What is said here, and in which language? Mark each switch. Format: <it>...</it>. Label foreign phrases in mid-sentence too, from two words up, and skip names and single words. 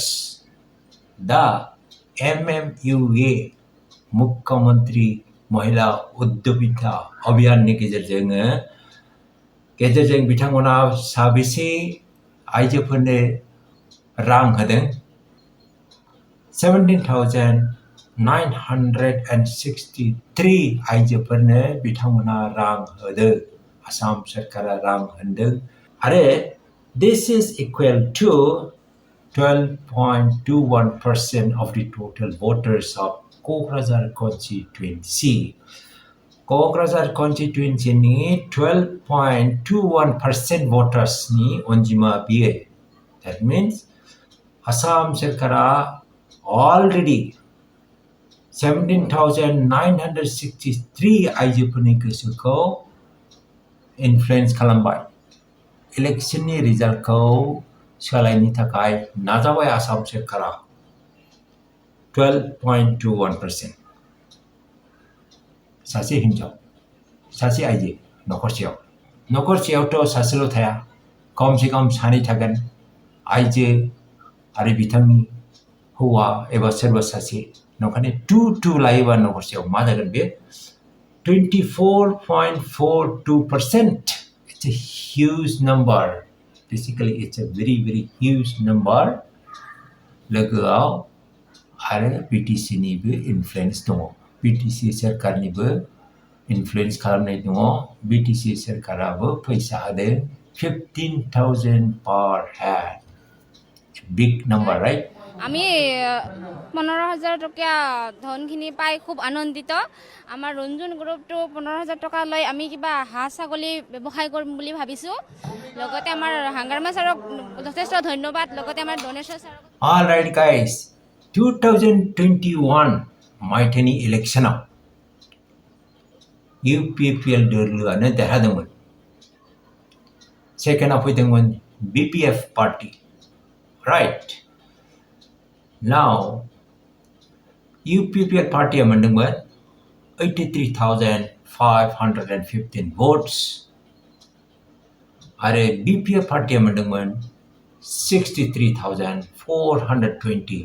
<brx>दा MMUA मुख्यमंत्री महिला उद्यमिता अभियाननि गेजेरजों बिथांमोना साबेसे आइजोफोरनो रां होदों? 17,963 आइजोफोरनो बिथांमोना रां होदों. आसाम सरकारा रां होदों. आरो</brx> <en>this is equal to 12.21% of the total voters of Kokrajhar constituency.</en> <brx>Kokrajhar constituency ni 12.21% voters ni अनजिमा बियो.</brx> <en>That means</en> <brx>Assam सरकारा already 17,963 आइजोफोरनि गोसोखौ इनफ्लुएन्स खालामबाय. इलेक्शननि रिजाल्टखौ सोलायनो थाखाय नाजाबाय आसाम सरकारा. 12.21%. सासे हिन्जाव सासे आइजो नखरसेयावथ' सासेल' थाया. खमसे खम सानै थागोन. आइजो आरो बिथांनि हौवा एबा सोरबा सासे. नंखायनो 2 लायोबा नखरसेयाव मा जागोन बे? 24.42%.</brx> <en>It's a huge number. Basically, it's a very, very huge number.</en> <brx>लोगोआव आरो BTC निबो इनफ्लुएन्स दङ. BTC सरकारनिबो इनफ्लुएन्स खालामनाय दङ. BTC सरकाराबो फैसा होदों 15,000</brx> <en>per head. Big number, right?</en> <as>আমি 15,000 টকা ধনখিনি পাই খুব আনন্দিত. আমাৰ ৰঞ্জন গ্ৰুপটো 15,000 টকা লৈ আমি কিবা হাঁহ ছাগলী ব্যৱসায় কৰিম বুলি ভাবিছো. লগতে আমাৰ হাংগাৰামা ছাৰক যথেষ্ট ধন্যবাদ. লগতে আমাৰ ডনেশ্যন ছাৰক.</as> <en>All right guys,</en> <brx>2021 मायथाइनि इलेक्शनाव UPPL दोलोआनो देरहादोंमोन. सेकेन्डआव फैदोंमोन BPF पार्टी.</brx> <en>Right. Now, UPPL party amendment 83,515 votes. Are BPF party amendment 63,420.</en>